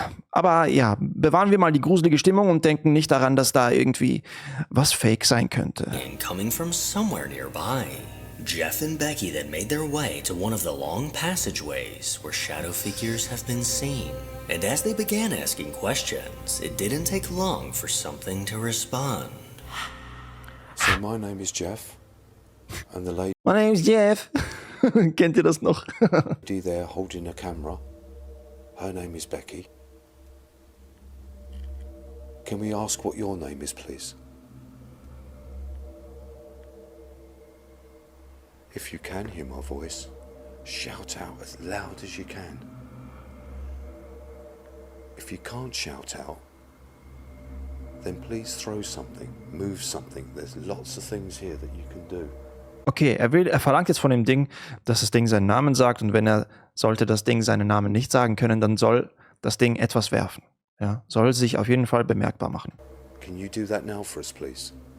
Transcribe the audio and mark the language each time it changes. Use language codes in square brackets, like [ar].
[de] Aber ja, bewahren wir mal die gruselige Stimmung und denken nicht daran, dass da irgendwie was fake sein könnte. [en] Coming from somewhere nearby. Jeff and Becky then made their way to one of the long passageways where shadow figures have been seen. And as they began asking questions, it didn't take long for something to respond. So my name is Jeff, and the lady My name is Jeff. [de] Kennt ihr das noch? [en] there holding a camera, her name is Becky. Can we ask what your name is, please? If you can hear my voice, shout out as loud as you can. If you can't shout out, then please throw something, move something. There's lots of things here that you can do. [de] Okay, er verlangt jetzt von dem Ding, dass das Ding seinen Namen sagt und sollte das Ding seinen Namen nicht sagen können, dann soll das Ding etwas werfen. Ja, soll sich auf jeden Fall bemerkbar machen. [en] Can you do that now for us, please?